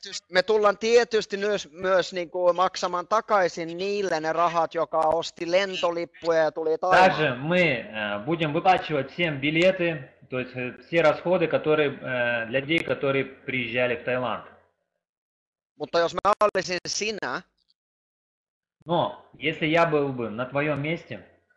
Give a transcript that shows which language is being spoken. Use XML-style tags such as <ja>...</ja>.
<fi>Me tullaan tietysti myös niin kuin maksamaan takaisin niille ne rahat, joka osti lentolippuja ja tuli Taimaalle.</fi> <ru>Также мы будем выплачивать всем билеты, то есть все расходы, которые для людей, которые приезжали в Таиланд.</ru> <fi>Mutta jos mä olisin sinä,</fi> <ru>Но если я был бы на твоем месте,</ru>